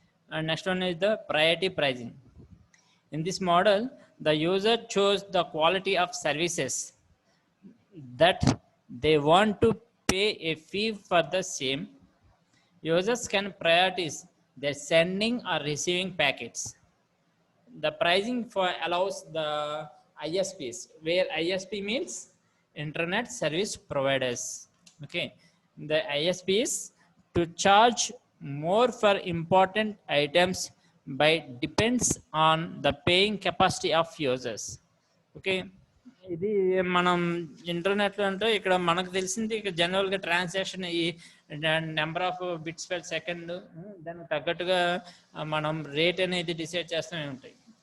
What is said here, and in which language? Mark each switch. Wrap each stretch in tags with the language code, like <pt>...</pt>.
<en>And next one is the priority pricing. In this model the user chose the quality of services that they want to pay a fee for the same. Users can prioritize their sending or receiving packets. The pricing for allows the ISPs, where ISP means internet service providers. Okay, the ISPs to charge more for important items by depends on the paying capacity of users.</en> <te>Okay, ఇది మనం ఇంటర్నెట్లో అంటే ఇక్కడ మనకు తెలిసింది ఇక జనరల్గా transaction ఈ number of bits per second, దానికి తగ్గట్టుగా మనం రేట్ అనేది డిసైడ్ చేస్తూనే ఉంటాయి.</te>